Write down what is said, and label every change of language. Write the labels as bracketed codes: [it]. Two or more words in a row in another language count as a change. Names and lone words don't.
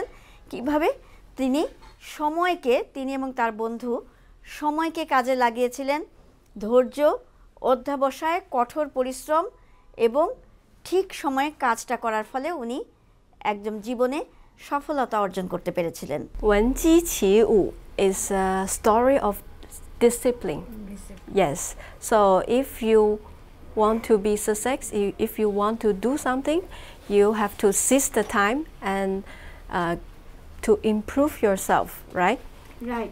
[bn] কিভাবে তিনি সময়কে, তিনি এবং তার বন্ধু সময়কে কাজে লাগিয়েছিলেন, ধৈর্য, অধ্যবসায়, কঠোর পরিশ্রম এবং ঠিক সময়ে কাজটা করার ফলে উনি একদম জীবনে সফলতা অর্জন করতে পেরেছিলেন। [en] 闻鸡起舞 is a story of discipline. Yes. So if you want to be success, if you want to do something, you have to seize the time and to improve yourself, right? Right.